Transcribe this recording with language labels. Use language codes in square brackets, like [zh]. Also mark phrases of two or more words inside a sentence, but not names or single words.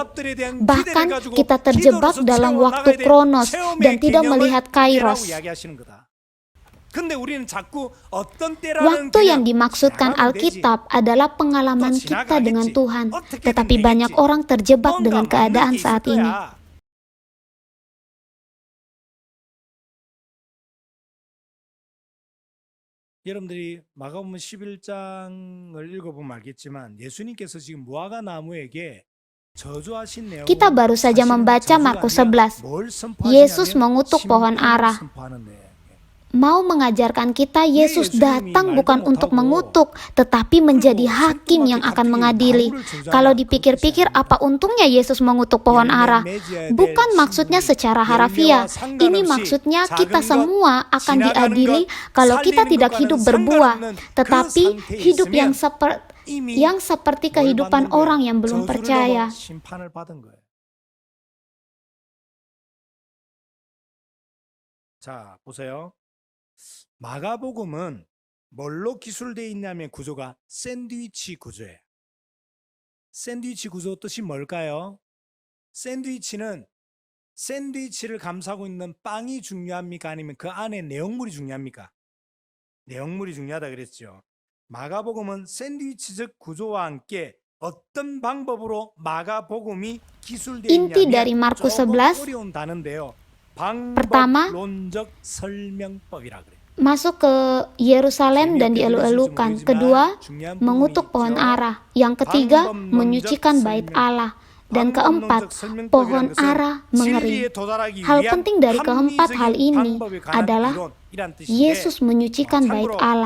[id] Bahkan kita terjebak dalam waktu Kronos dan tidak melihat Kairos. Waktu yang dimaksudkan Alkitab adalah pengalaman kita dengan Tuhan, tetapi banyak orang terjebak dengan keadaan saat ini. [ko] 여러분들이 마가복음 11장을 읽어보면 알겠지만 예수님께서 지금 무화과 나무에게 저주하신 내용은 [id] Kita baru saja membaca Markus 11. Yesus mengutuk pohon ara. Mau mengajarkan kita, Yesus datang bukan untuk mengutuk, tetapi menjadi hakim yang akan mengadili. Kalau dipikir-pikir, apa untungnya Yesus mengutuk pohon ara? Bukan maksudnya secara harafiah. Ini maksudnya kita semua akan diadili kalau kita tidak hidup berbuah, tetapi hidup yang seperti kehidupan orang yang belum percaya. [ko] 자, 보세요. 마가복음은 뭘로 기술되어 있냐면 구조가 샌드위치 구조예요. 샌드위치 구조 뜻이 뭘까요? 샌드위치를 감싸고 있는 빵이 중요합니까? 아니면 그 안에 내용물이 중요합니까? 내용물이 중요하다 그랬죠. 마가복음은 샌드위치적 구조와 함께 어떤 방법으로 마가복음이 기술되어 [id] Inti dari [ko] 있냐면 Markus 조금 11, 어려운 단어인데요. [id] Pertama, [ko] 방법론적 설명법이라 그래요. [id] masuk ke Yerusalem dan dielu-elukan. Kedua, mengutuk pohon ara. Yang ketiga, menyucikan bait Allah. Dan keempat, pohon ara mengering. Hal penting dari keempat hal ini adalah Yesus menyucikan bait Allah.